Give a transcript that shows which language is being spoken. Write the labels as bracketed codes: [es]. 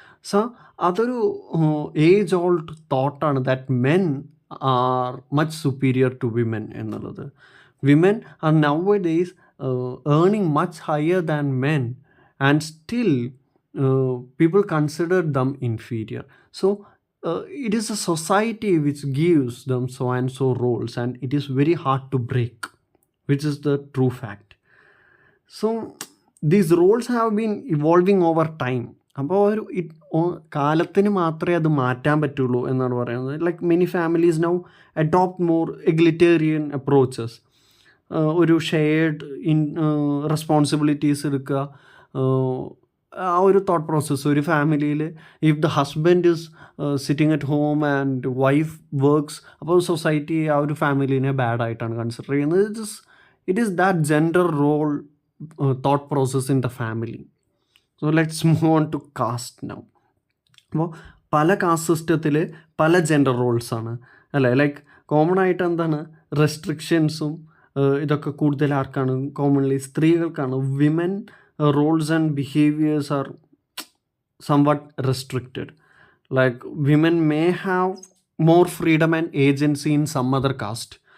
[en] so [ml] അതൊരു age old തോട്ടാണ് [en] that men are much superior to women [ml] എന്നുള്ളത്. [en] Women are nowadays earning much higher than men and still people consider them inferior. So it is a society which gives them so and so roles, and it is very hard to break, which is the true fact. So these roles have been evolving over time. [ml] അപ്പോൾ കാലത്തിന് മാത്രമേ അത് മാറ്റാൻ പറ്റുള്ളൂ എന്നാണ് പറയുന്നത്. [en] Like many families now adopt more egalitarian approaches. [ml] ഒരു shared responsibilities എടുക്കുക. ആ ഒരു തോട്ട് പ്രോസസ്സ് ഒരു ഫാമിലിയിൽ [en] if the husband is sitting at home and wife works, [ml] അപ്പോൾ സൊസൈറ്റി ആ ഒരു ഫാമിലീനെ ബാഡായിട്ടാണ് കൺസിഡർ ചെയ്യുന്നത്. [en] It is that gender role thought process in the family. So let's move on to caste now. [ml] അപ്പോൾ പല cast സിസ്റ്റത്തിൽ പല ജെൻഡർ റോൾസാണ് അല്ലേ. Like common ആയിട്ട് എന്താണ് റെസ്ട്രിക്ഷൻസും ഇതൊക്കെ കൂടുതൽ ആർക്കാണ്? Commonly സ്ത്രീകൾക്കാണ്. [en] Women roles and behaviours are somewhat restricted. Like women may have more freedom and agency in some other caste.